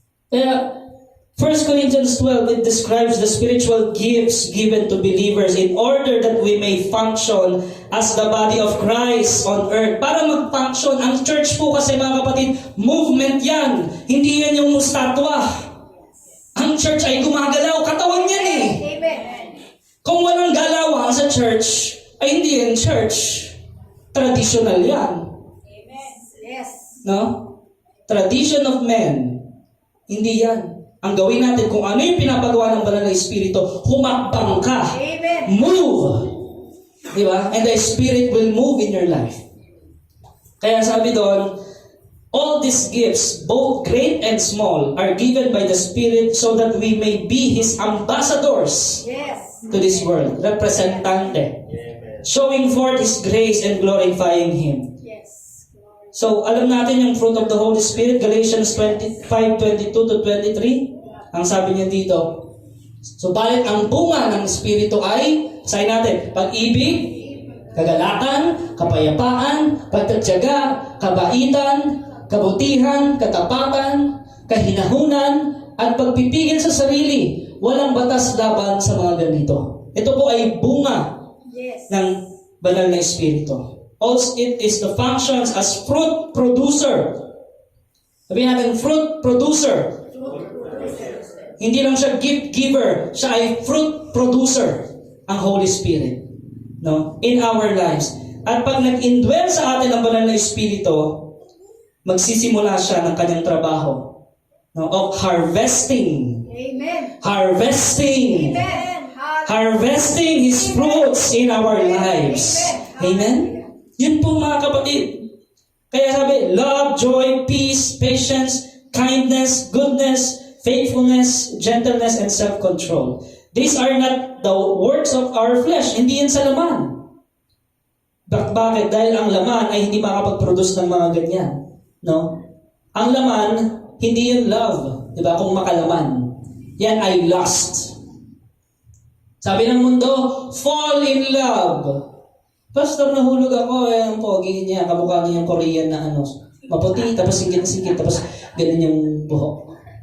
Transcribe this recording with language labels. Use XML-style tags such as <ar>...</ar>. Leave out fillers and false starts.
<en>Kaya, 1 Corinthians 12, it describes the spiritual gifts given to believers in order that we may function as the body of Christ on earth.</en> <tl>Para mag-function, ang church po kasi mga kapatid, movement yan. Hindi yan yung statwa. Ang church ay gumagalaw, katawan yan eh. Amen. Kung walang galawan sa church, ay hindi yan church.</tl> <en>Traditional yan. Amen. Yes. No? Tradition of men.</en> <tl>Hindi yan. Ang gawin natin, kung ano yung pinapagawa ng banal na Espiritu, humakbang ka. Amen.</tl> <en>Move. Diba? And the Spirit will move in your life.</en> <tl>Kaya sabi doon,</tl> <en>all these gifts, both great and small, are given by the Spirit so that we may be His ambassadors Yes. to this world. Representante. Showing forth His grace and glorifying Him. Yes. So,</en> <tl>alam natin yung</tl> <en>fruit of the Holy Spirit, Galatians 5:22 to 23.</en> <tl>Ang sabi niya dito, subalit ang bunga ng Espiritu ay, sabi natin, pag-ibig, kagalakan, kapayapaan, pagtatyaga, kabaitan, kabutihan, katapatan, kahinahunan, at pagpipigil sa sarili. walang batas laban sa mga ganito. Ito po ay bunga</tl> <en>Yes.</en> <tl>ng banal na Espiritu.</tl> <en>Also, it is the functions as fruit producer.</en> <tl>Sabihin natin, fruit producer. Hindi lang siya gift giver, siya ay fruit producer, ang Holy Spirit, no,</tl> <en>in our lives.</en> <tl>At pag nag-indwell sa atin ang banal na Espiritu, magsisimula siya ng kanyang trabaho, no,</tl> <en>of harvesting. Amen. Harvesting. Amen. Harvesting His fruits in our lives. Amen?</en> <tl>Yun po mga kapatid. Kaya sabi,</tl> <en>love, joy, peace, patience, kindness, goodness, faithfulness, gentleness, and self-control. These are not the works of our flesh.</en> <tl>Hindi yan sa laman. Bakit? Dahil ang laman ay hindi makapag-produce ng mga ganyan. No? Ang laman, hindi yun love. Diba? Kung makalaman. Yan ay lust. Sabi ng mundo,</tl> <en>fall in love.</en> <tl>Pastor, nahulog ako. Ang pogi niya, kamukha niya yung Korean na ano, maputi, tapos singkit-singkit, tapos ganun yung buhok.</tl>